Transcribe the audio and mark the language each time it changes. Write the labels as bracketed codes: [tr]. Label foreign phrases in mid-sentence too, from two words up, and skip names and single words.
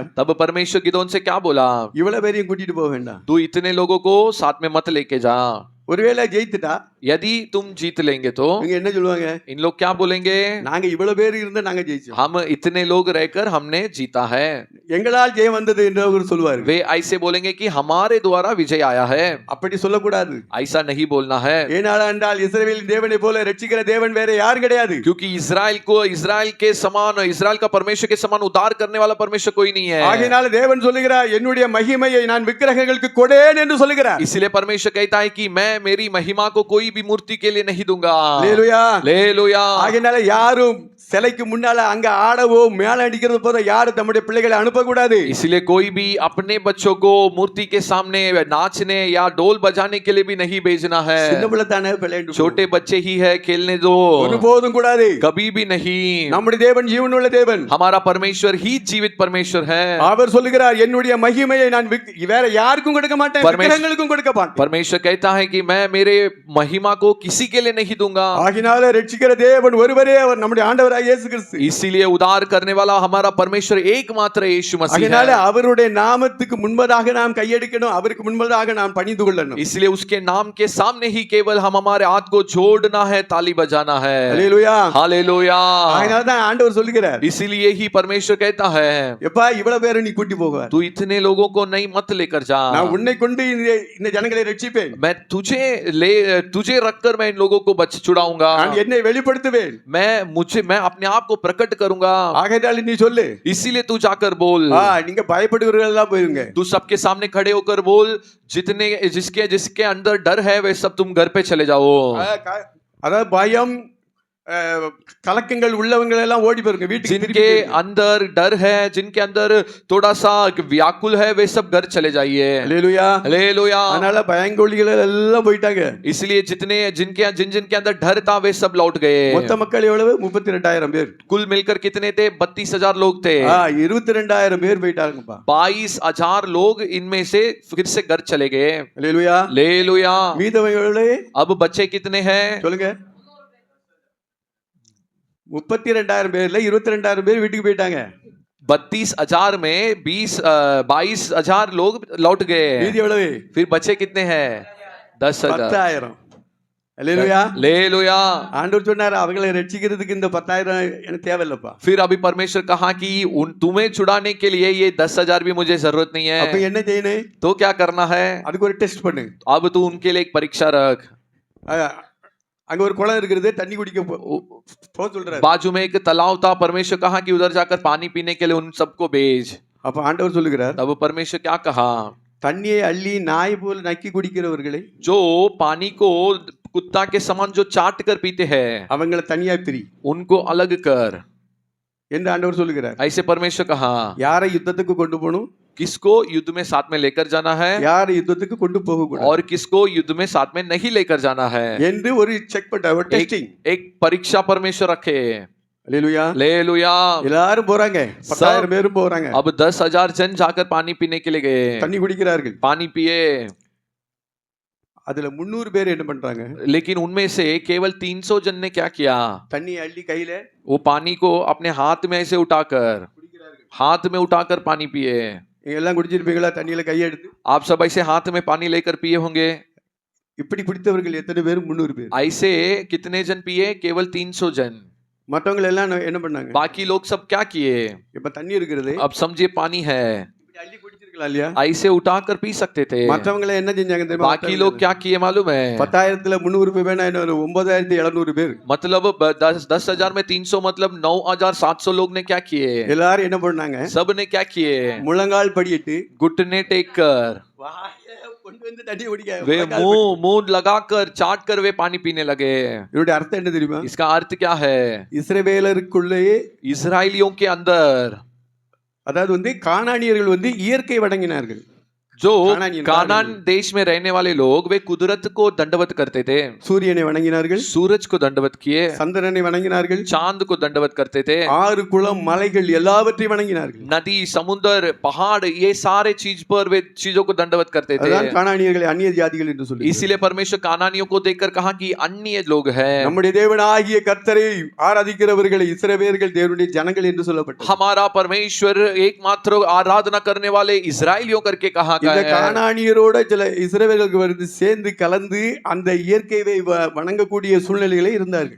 [hi] तब परमेश्वर गिदोन से क्या बोला? [ta] இவ்வளவு பேரையும் கூட்டிட்டு போக வேண்டாம், [hi] तू इतने लोगों को साथ में मत लेके जा। [ta] ஒருவேளை ஜெயித்துட்டா [hi] यदि तुम जीत लेंगे तो [ta] இவங்க என்ன சொல்லுவாங்க? [hi] इन लोग क्या बोलेंगे? [ta] நாங்க இவ்வளவு பேர் இருந்தா நாங்க ஜெயிச்சோம். [hi] हम इतने लोग रहकर हमने जीता है। [ta] எங்களால் ஜெயம் வந்தது என்று அவர் சொல்வார். [hi] वे ऐसे बोलेंगे कि हमारे द्वारा विजय आया है, [ta] அப்படி சொல்லக்கூடாது. [hi] ऐसा नहीं बोलना है, [ta] ஏனென்றால் இஸ்ரவேலின் தேவனை போல ரட்சிக்கிற தேவன் வேற யாரும் கிடையாது. [hi] क्योंकि इस्राएल के समान, इस्राएल का परमेश्वर के समान उद्धार करने वाला परमेश्वर कोई नहीं है. [ta] ஆகையால் தேவன் சொல்லுகிறார், என்னுடைய மகிமையை நான் விக்கிரகங்களுக்கு கொடேன் என்று சொல்லுகிறார். [hi] इसलिए परमेश्वर कहता है कि मैं मेरी महिमा को कोई भी मूर्ति के लिए नहीं दूंगा. [ta] அல்லேலூயா, [hi] हालेलुया. [ta] ஆகையால் யாரும் சிலைக்கு முன்னால அங்க ஆடவோ மேல அடிக்கிறது போல யாரும் தம்முடைய பிள்ளைகளை அனுப்ப கூடாது. [hi] इसलिए कोई भी अपने बच्चों को मूर्ति के सामने नाचने या ढोल बजाने के लिए भी नहीं भेजना है. [ta] சின்ன பிள்ளை தானே விளையாண்டு [hi] छोटे बच्चे ही है, खेलने दो, [ta] ஒருபோதும் கூடாது. [hi] कभी भी नहीं. [ta] நம்முடைய தேவன் ஜீவனுள்ள தேவன். [hi] हमारा परमेश्वर ही जीवित परमेश्वर है. [ta] அவர் சொல்லுகிறார், என்னுடைய மகிமையை நான் வேற யாருக்கும் கொடுக்க மாட்டேன், விக்கிரகங்களுக்கும் கொடுக்க மாட்டேன். [hi] परमेश्वर कहता है कि मैं मेरे महिमा को किसी के लिए नहीं दूंगा. [ta] ஆகினால ரட்சிக்கிற தேவன் ஒருவரே, அவர் நம்முடைய ஆண்டவராகிய இயேசு கிறிஸ்து. [hi] इसीलिए उद्धार करने वाला हमारा परमेश्वर एकमात्र यीशु मसीह [ta] ஆகினால [hi] है. [ta] அவருடைய நாமத்துக்கு முன்பதாக நாம் கையெடுக்கணும், அவருக்கு முன்பதாக நாம் பணிந்து கொள்ளணும். [hi] इसलिए उसके नाम के सामने ही केवल हम हमारे हाथ को जोड़ना है, ताली बजाना है. [ta] அல்லேலூயா, [hi] हालेलुया. [ta] ஆகினால தான் ஆண்டவர் சொல்லுகிறார், [hi] इसीलिए ही परमेश्वर कहता है, [ta] எப்பா இவ்வளவு பேரை நீ கூட்டி போகாத, [hi] तू इतने लोगों को नहीं मत लेकर जा. [ta] நான் உன்னை கொண்டு இந்த ஜனங்களை ரட்சிப்பேன், [hi] मैं तुझे रखकर मैं इन लोगों को छुड़ाऊंगा. [ta] நான் என்னை வெளிப்படுத்துவேன். [hi] मैं अपने आप को प्रकट करूंगा. [ta] ஆகையால் நீ சொல்லு, [hi] इसीलिए तू जाकर बोल. [ta] நீங்க பயப்படுகிறவர்கள் எல்லாம் போயிருங்க. [hi] तू सबके सामने खड़े होकर बोल, जिसके अंदर डर है वे सब तुम घर पे चले जाओ. [ta] அதாவது பயம் கலக்கங்கள் உள்ளவங்க எல்லாம் ஓடி போயிருங்க வீட்டுக்கு. [hi] जिनके अंदर डर है, जिनके अंदर थोड़ा सा व्याकुल है, वे सब घर चले जाइए. [ta] அல்லேலூயா, [hi] हालेलुया. [ta] அதனால பயங்கொள்ளிகள் எல்லாம் போயிட்டாங்க. [hi] इसलिए जिनके अंदर डर था वे सब लौट गए. [ta] மொத்த மக்கள் எவ்வளவு? 32,000 பேர். [hi] कुल मिलकर कितने थे? 32,000 लोग थे. [ta] 22,000 பேர் போயிட்டாங்கப்பா. [hi] 22,000 लोग इनमें से फिर से घर चले गए. [ta] அல்லேலூயா, [hi] हालेलुया. [ta] மீதவங்க எவ்வளவு? [hi] अब बच्चे कितने हैं? [ta] சொல்லுங்க. 32,000 பேர்ல 22,000 பேர் வீட்டுக்கு போயிட்டாங்க. [hi] 32,000 में 22,000 लोग लौट गए. [ta] மீதி எவ்வளவு? [hi] फिर बच्चे कितने हैं? 10,000. [ta] 10,000. அல்லேலூயா, [hi] हालेलुया. [ta] ஆண்டவர் சொன்னாரு, அவங்களை ரட்சிக்கிறதுக்கு இந்த 10,000 எனக்கு தேவையில்லப்பா. [hi] फिर अभी परमेश्वर कहा कि तुम्हें छुड़ाने के लिए ये 10,000 भी मुझे जरूरत नहीं [ta] அப்ப [hi] है. [ta] என்ன செய்யணும்? [hi] तो क्या करना है? [ta] அதுக்கு ஒரு டெஸ்ட் பண்ணு. [hi] अब तू उनके लिए एक परीक्षा रख. [ta] அங்க ஒரு குளம் இருக்குது, தண்ணி குடிக்க போ சொல்றாரு. [hi] बाजू में एक तालाब था. परमेश्वर कहा कि उधर जाकर पानी पीने के लिए उन सबको भेज. [ta] அப்ப ஆண்டவர் சொல்லுகிறார், [hi] तब परमेश्वर क्या कहा? [ta] தண்ணியை அள்ளி நாய் போல் நக்கி குடிக்கிறவர்களை, [hi] जो पानी को कुत्ता के समान जो चाट कर पीते हैं, [ta] அவங்களை தனியா பிரி [hi] उनको अलग कर [ta] என்று ஆண்டவர் சொல்லுகிறார். [hi] ऐसे परमेश्वर कहा. [ta] யாரை யுத்தத்துக்கு கொண்டு போகணும், [hi] किसको युद्ध में साथ में लेकर जाना है, [ta] யாரை யுத்தத்துக்கு கொண்டு போக கூடாது [hi] और किसको युद्ध में साथ में नहीं लेकर जाना है, [ta] என்று ஒரு செக் பண்ண ஒரு டெஸ்டிங். [hi] एक परीक्षा परमेश्वर रखे. [ta] அல்லேலூயா, [hi] हालेलुया. [ta] எல்லாரும் போறாங்க, 10,000 பேரும் போறாங்க. [hi] अब 10,000 जन जाकर पानी पीने के लिए गए. [ta] தண்ணி குடிக்கிறார்கள். [hi] पानी पिए. [ta] அதுல 300 பேர் என்ன பண்றாங்க? [hi] लेकिन उनमें से केवल 300 जन ने क्या किया? [ta] தண்ணி அள்ளி கையில [hi] वो पानी को अपने हाथ में ऐसे उठाकर, हाथ में उठाकर पानी पिए. [ta] நீங்க எல்லாம் குடிச்சிருப்பீங்களா? தண்ணியில கையை எடுத்து [hi] आप सब ऐसे हाथ में पानी लेकर पिए होंगे. [ta] இப்படி குடித்தவர்கள் எத்தனை பேர்? 300 பேர். [hi] ऐसे कितने जन पिए? केवल 300 जन. [ta] மற்றவங்க எல்லாம் என்ன பண்ணாங்க? [hi] बाकी लोग सब क्या किए? [ta] இப்ப தண்ணி இருக்குது, [hi] अब समझिए पानी है, [ta] இப்படி அள்ளி குடிச்சிருக்கலாம் இல்லையா? [hi] ऐसे उठाकर पी सकते थे. [ta] மற்றவங்க என்ன செஞ்சாங்க தெரியுமா? [hi] बाकी लोग क्या किए मालूम है? [ta] 10,000ல 300 பேர் வேணா என்ன 9,700 பேர். [hi] मतलब 10,000 में 300 मतलब 9,700 लोग ने क्या किए? [ta] எல்லாரும் என்ன பண்ணாங்க? [hi] सब ने क्या किए? [ta] முழங்கால் படியிட்டு [hi] घुटने टेक कर [ta] கொண்டு வந்து தண்ணி குடிக்க. [hi] वे मुंह लगाकर चाट कर वे पानी पीने लगे. [ta] இதோட அர்த்தம் என்ன தெரியுமா? [hi] इसका अर्थ क्या है? [ta] இஸ்ரவேலருக்குள்ளே, [hi] इस्राएलियों के अंदर, [ta] அதாவது கானானியர்கள் இயற்கை வணங்கினார்கள். [hi] जो कानान देश में रहने वाले लोग वे कुदरत को दंडवत करते थे. [ta] சூரியனை வணங்கினார்கள், [hi] सूरज को दंडवत किए, [ta] சந்திரனை வணங்கினார்கள், [hi] चांद को दंडवत करते थे, [ta] ஆறு குளம் மலைகள் எல்லாவற்றையும் வணங்கினார்கள். [hi] नदी समुद्र पहाड़ ये सारे चीज पर वे चीजों को दंडवत करते थे. [ta] அதான் கானானியர்களை அந்நிய ஜாதிகள் என்று சொல்லி. [hi] इसीलिए परमेश्वर कानानियों को देखकर कहा कि अन्य लोग हैं. [ta] நம்முடைய தேவனாகிய கர்த்தரை ஆராதிக்கிறவர்களை இஸ்ரவேலர்கள் தேவனுடைய ஜனங்கள் என்று சொல்லப்பட்டது. [hi] हमारा परमेश्वर एकमात्र आराधना करने वाले इस्राएलियों करके कहा चुका [ta] இந்த [hi] है। [ta] கானானியரோட சில இஸ்ரவேலர்கள் வந்து சேர்ந்து கலந்து அந்த இயற்கையை வணங்கக்கூடிய சூழ்நிலைகளே இருந்தார்கள்.